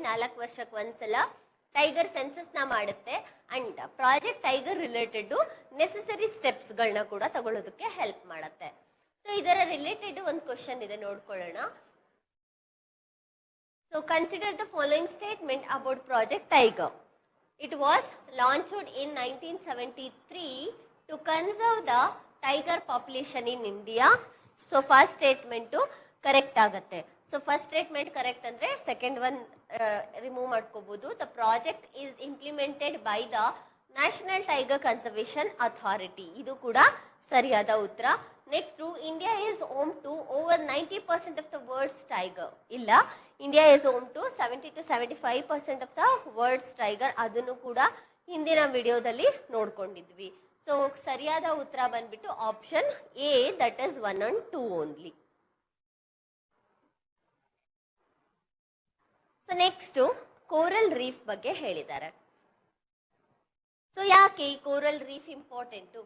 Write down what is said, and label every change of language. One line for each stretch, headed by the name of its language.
Kannada: 4 ವರ್ಷಕ್ಕೆ ಒಂದ್ಸಲ tiger census ನ ಮಾಡುತ್ತೆ. And project tiger related necessary steps ಗಳನ್ನ ಕೂಡ ತಗೊಳ್ಳೋದಕ್ಕೆ ಹೆಲ್ಪ್ ಮಾಡುತ್ತೆ. ಸೊ ಇದರ ರಿಲೇಟೆಡ್ ಒಂದು ಕ್ವಶನ್ ಇದೆ, ನೋಡ್ಕೊಳ್ಳೋಣ.
English: So consider the following statement about project tiger. It was launched in 1973 to conserve the tiger population in India. So first statement correct ಆಗುತ್ತೆ. So first statement correct ಅಂದ್ರೆ second one remove ಮಾಡ್ಕೋಬಹುದು. The project is implemented by the National Tiger Conservation Authority.
Kannada: ಇದು ಕೂಡ ಸರಿಯಾದ ಉತ್ತರ.
English: Next India is home to over 90% of the world's tiger. ಇಲ್ಲ, India is home to 70 to 75% of the world's tiger.
Kannada: ಅದನ್ನು ಕೂಡ ಹಿಂದಿನ ವಿಡಿಯೋದಲ್ಲಿ ನೋಡ್ಕೊಂಡಿದ್ವಿ. ಸೊ ಸರಿಯಾದ ಉತ್ತರ ಬಂದ್ಬಿಟ್ಟು option A, that is 1 and 2 only. So next coral reef ಬಗ್ಗೆ ಹೇಳಿದ್ದಾರೆ. ಸೊ ಯಾಕೆ ಈ ಕೋರಲ್ ರೀಫ್ ಇಂಪಾರ್ಟೆಂಟ್?